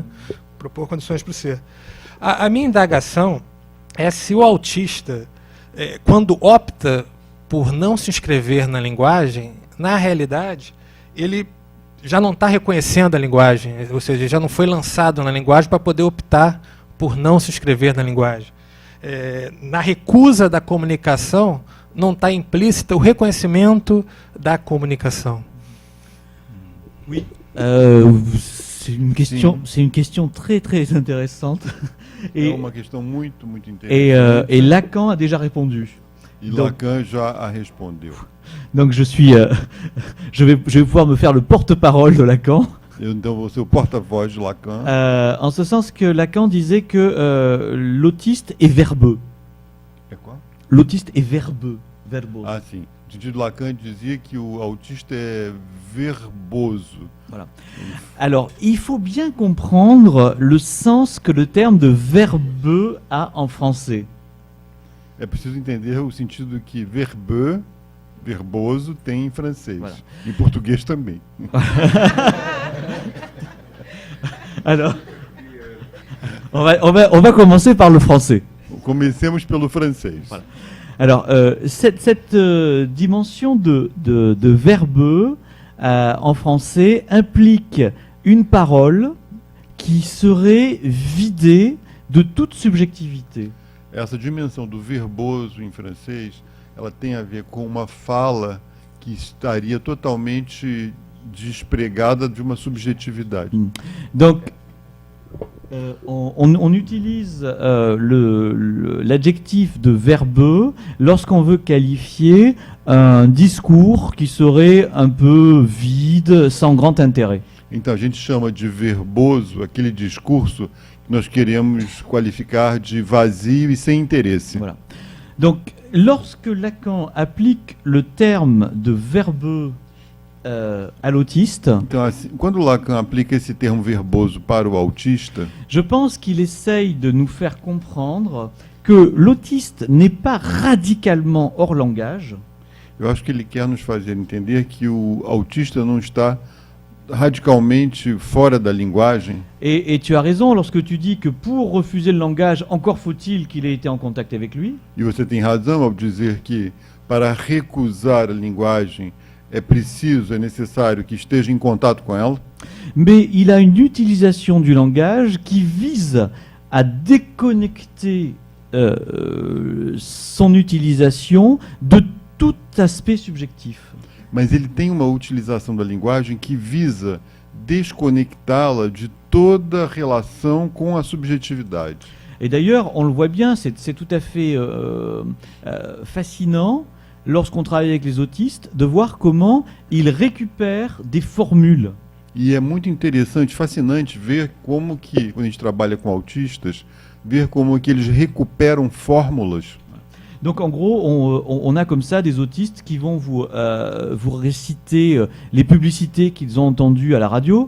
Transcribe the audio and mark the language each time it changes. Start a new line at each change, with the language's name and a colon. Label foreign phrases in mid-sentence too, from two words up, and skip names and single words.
Portuguese: Propor condições para o ser. A minha indagação é se o autista, quando opta por não se inscrever na linguagem, na realidade, ele já não está reconhecendo a linguagem, ou seja, já não foi lançado na linguagem para poder optar por não se inscrever na linguagem. Na recusa da comunicação, não está implícito o reconhecimento da comunicação.
French: Oui. C'est une question très très intéressante.
Portuguese: É uma questão muito interessante.
French: Et Lacan a déjà répondu.
Portuguese: E Lacan já a respondeu.
French: Donc je vais pouvoir me faire le porte-parole de Lacan.
Portuguese: Então vou ser o porta-voz de Lacan.
French: En ce sens que Lacan disait que l'autiste est verbeux.
Portuguese: É qual?
French: L'autiste est verbeux.
English: Verbose.
Portuguese: Ah, sim. O sentido Lacan dizia que o autista é verboso.
French: Voilà. Alors, il faut bien comprendre le sens que le terme de verbeux a en français.
Portuguese: É preciso entender o sentido que verbeux, verboso, tem em francês.
French: Voilà.
Portuguese: Em português também.
French: Alors, on va commencer par le français.
Portuguese: Comecemos pelo francês.
French: Voilà. Alors, cette dimension de verbeux en français implique une parole qui serait vidée de toute subjectivité.
Portuguese: Essa dimensão do verboso em francês, ela tem a ver com uma fala que estaria totalmente despregada de uma subjetividade.
French: Donc, on utilise l'adjectif de verbeux lorsqu'on veut qualifier un discours qui serait un peu vide, sans grand intérêt.
Portuguese: Então a gente chama de verboso aquele discurso que nós queremos qualificar de vazio e sem interesse.
French: Voilà. Donc, lorsque Lacan applique le terme de verbeux à l'autiste,
Portuguese: Então, assim, quando Lacan aplica esse termo verboso para o autista,
French: je pense qu'il essaye de nous faire comprendre que l'autiste n'est pas radicalement hors langage.
Portuguese: eu acho que ele quer nos fazer entender que o autista não está radicalmente fora da linguagem.
French: Et tu as raison lorsque tu dis que pour refuser le langage, encore faut-il qu'il ait été en contact avec lui.
Portuguese: E você tem razão ao dizer que para recusar a linguagem é preciso, é necessário que esteja em contato com ela.
French: Mais il a une utilisation du langage qui vise à déconnecter son utilisation de tout aspect subjectif.
Portuguese: Mas ele tem uma utilização da linguagem que visa desconectá-la de toda relação com a subjetividade.
French: Et d'ailleurs, on le voit bien, c'est tout à fait fascinant, lorsqu'on travaille avec les autistes, de voir comment ils récupèrent des formules.
Portuguese: E é muito interessante, fascinante ver como que, quando a gente trabalha com autistas, ver como que eles recuperam fórmulas.
French: Donc en gros, on a comme ça des autistes qui vont vous réciter les publicités qu'ils ont entendues à la radio.